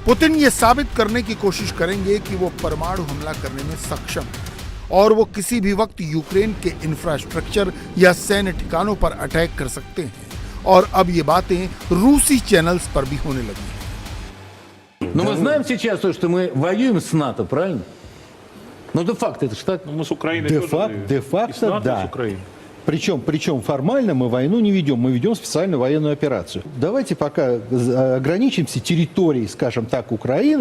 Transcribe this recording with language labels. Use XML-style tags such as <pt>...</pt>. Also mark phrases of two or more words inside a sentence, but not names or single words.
<hi>पुतिन यह साबित करने की कोशिश करेंगे कि वो परमाणु हमला करने में सक्षम है और वो किसी भी वक्त यूक्रेन के इंफ्रास्ट्रक्चर या सैन्य ठिकानों पर अटैक कर सकते हैं। और अब ये बातें रूसी चैनल्स पर भी होने लगी हैं।</hi> <ru>Но мы знаем сейчас то, что мы воюем с НАТО, правильно? Ну, де-факто это же так. Мы с Украиной тоже воюем. И с Де-факто, НАТО, и да. с Украиной. Причем формально мы войну не ведем, мы ведем специальную военную операцию. Давайте пока ограничимся территорией, скажем так, Украины.</ru>